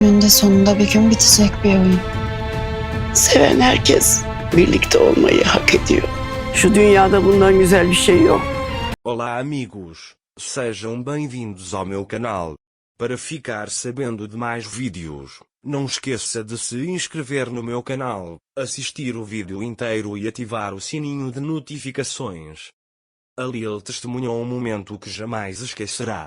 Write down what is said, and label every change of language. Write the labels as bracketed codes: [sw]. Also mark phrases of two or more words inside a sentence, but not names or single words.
[tr] Önünde sonunda bir gün bitecek bir oyun. Seven herkes birlikte olmayı hak ediyor. Şu dünyada bundan güzel bir şey yok. [pt] Olá amigos, sejam bem-vindos ao meu canal. Para ficar sabendo de mais vídeos, não esqueça de se inscrever no meu canal, assistir o vídeo inteiro e ativar o sininho de notificações. A Lil testemunhou um momento que jamais esquecerá.